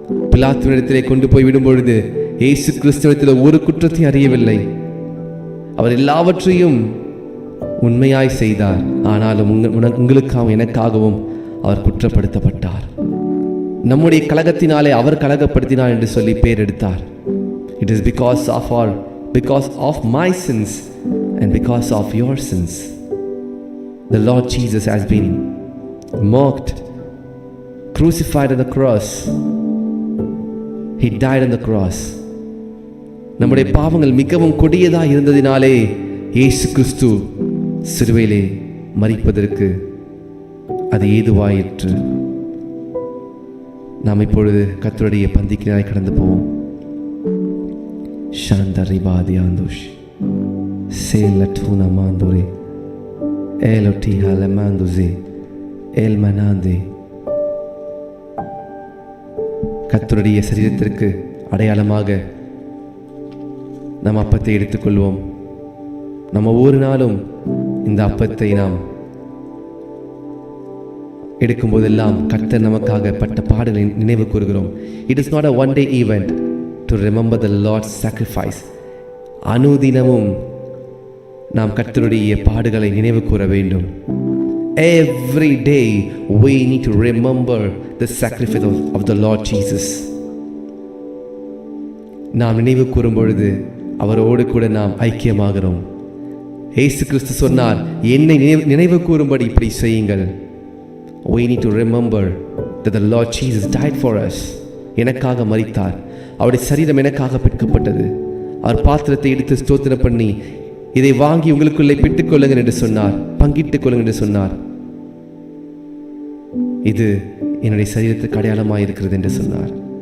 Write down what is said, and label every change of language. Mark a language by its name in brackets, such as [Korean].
[Tamil] பிலாத்துவினிடத்திலே கொண்டு போய் விடும் பொழுது இயேசு கிறிஸ்துவிடத்தில் ஒரு குற்றத்தையும் அறியவில்லை. அவர் எல்லாவற்றையும் உண்மையாய் செய்தார். ஆனாலும் உங்களுக்காகவும் எனக்காகவும் அவர் குற்றப்படுத்தப்பட்டார். நம்முடைய கலகத்தினாலே அவர் கலகப்படுத்தினார் என்று சொல்லி பேர் எடுத்தார். [English] It is because of my sins and because of your sins. The Lord Jesus has been mocked, crucified on the cross. He died on the cross. [Tamil] நம்முடைய பாவங்கள் மிகவும் கொடியதாக இருந்ததினாலே இயேசு கிறிஸ்து சிலுவையிலே மரிப்பதற்கு அது ஏதுவாயிற்று. நாம் இப்பொழுது கர்த்தருடைய பந்திக்கினாய் கடந்து போவோம். ஷாந்தரிபாதி ஆந்தோஷ் சேலட்டுனா மாந்தோரே ஏலோட்டி ஹலமாந்துசே ஏல் மனாந்தே. கர்த்தருடைய சரீரத்திற்கு அடையாளமாக நம்ம அப்பத்தை எடுத்துக்கொள்வோம். நம்ம ஒவ்வொரு நாளும் இந்த அப்பத்தை நாம் எடுக்கும் போதெல்லாம் கர்த்தர் நமக்காக பட்ட பாடுகளை நினைவு கூறுகிறோம். [English] It is not a one day event to remember the lord's sacrifice. [Tamil] அனுதினமும் நாம் கர்த்தருடைய பாடுகளை நினைவு கூற வேண்டும். [English] Every day we need to remember the sacrifice of the Lord Jesus. [Tamil] நாம் நினைவு கூறும் பொழுது அவரோடு கூட நாம் ஐக்கியமாகிறோம். இயேசு கிறிஸ்து சொன்னார், என்னை நினைவு கூறும்படி இப்படி செய்யுங்கள். [English] We need to remember that the Lord Jesus died for us. [Tamil] எனக்காக மரித்தார். அவருடைய சரீரம் எனக்காக பிற்கப்பட்டது. அவர் பாத்திரத்தை எடுத்து ஸ்தோத்திரம் பண்ணி, இதை வாங்கி உங்களுக்குள்ளே பிட்டுக் கொள்ளுங்கள் என்று சொன்னார், பங்கிட்டுக் கொள்ளுங்கள் என்று சொன்னார். இது என்னுடைய சரீரத்துக்கு அடையாளமாக இருக்கிறது என்று சொன்னார்.